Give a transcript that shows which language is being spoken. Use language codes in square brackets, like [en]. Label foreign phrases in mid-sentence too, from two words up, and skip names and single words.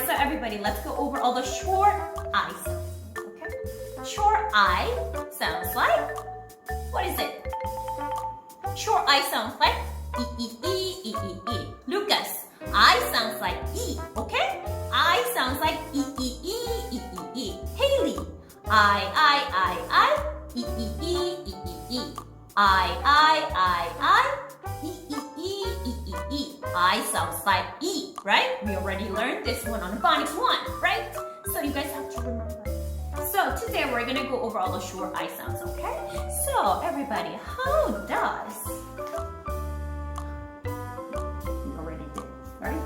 [en] So everybody, let's go over all the short I sounds. Okay? Short I sounds like, what is it? Short I sounds like E, E, E, E, E, E. Lucas, I sounds like E, okay? I sounds like E, E, E, E, E, E. Haley, I, E, E, E, E, E, E. I, E, E, E, E, E, E. I sounds like E, right? We already learned this one on Phonics 1, right? So you guys have to remember. So today we're gonna go over all the short I sounds, okay? So everybody, how does... You already did, right?